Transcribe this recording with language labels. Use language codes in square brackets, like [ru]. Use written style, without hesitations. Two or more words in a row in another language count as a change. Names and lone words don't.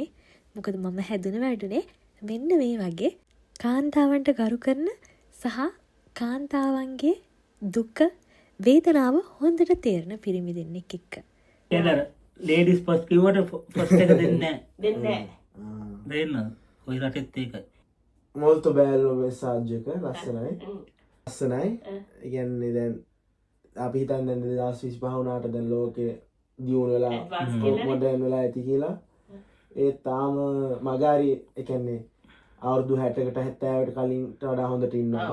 [si] මොකද මම හැදුන වැඩුනේ මෙන්න මේ වගේ කාන්තාවන්ට ගරු කරන සහ කාන්තාවන්ගේ දුක වේදනාව හොඳට තේරෙන පිරිමි දෙන්නෙක් එක්ක. එතන [en] ladies first [si] කිව්වට ෆස්ට් එක දෙන්නේ නැහැ. දෙන්න. ඔය රටෙත් ඒකයි. [it] molto bello messaggio [si] එක ලස්සනයි. ලස්සනයි. ඒ කියන්නේ දැන් අපි හිතන්නේ 2025 වුණාට දැන් ලෝකේ දියුණු වෙලා මොඩර්න් වෙලා ඇති කියලා. ඒ තාම මගාරි ඒ කියන්නේ අවුරුදු 60කට 70කට කලින්ට වඩා හොඳට ඉන්නවා.